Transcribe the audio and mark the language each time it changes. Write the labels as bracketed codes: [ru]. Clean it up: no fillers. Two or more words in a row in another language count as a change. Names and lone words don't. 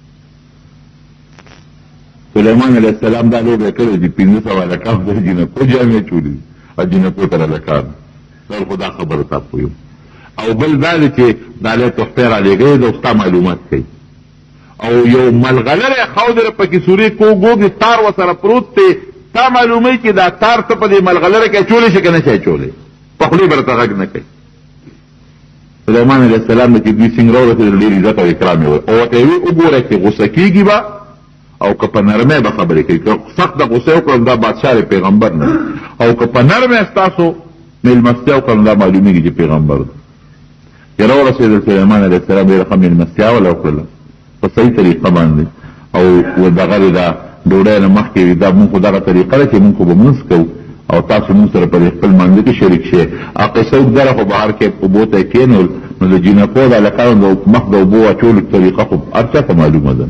[ps] سلیمان [ar] علیه السلام [ps] دا لوبه یې کړې دي 1500 هلکان د جنکو جامې چولې دي او جنکو ته هلکان دا خو دا خبره تا پویم او بل دا دی چې دا له تحفې رالېږئ ده او ستا معلومات کوي او یو ملغلره خودره پکې سوري کوګوګ تار وسره پروت ته تا معلومه چې دا تار ته په دې ملغلره کې چولې شي کنه شي چولې په خپل برته غږ نه کوي. سليمان [ar] عليه السلام [ps] چې دوی څنګه راوړل ډېر عزت او اکرام یې او ته وی وګوره چې غوسه کیږي با او که په نرمه به خبرې کوي که سخت د غوسه وکړم دا بادشاہ پیغمبر نه او که په نرمه تاسو مېلمستیا وکړم دا معلومیږي چې پیغمبر دی. چې راورسېدل سليمان [ar] عليه السلام [ps] ډېره ښه مېلمستیا وکړله په صحیح طریقه باندې او دغه دا ډوډۍ نه مخکې دا مونږ خو دغه طریقه ده چې مونږ خو به مونځ کوو او تاسو مونږ سره په دې خپل مانځه کې شریک شئ. قصه اوږدره خو بهر کې اوبو ته یې کېنول نو د جینکو د هلکانو د مخ د اوبو اچولو طریقه خو هر چا ته معلومه ده.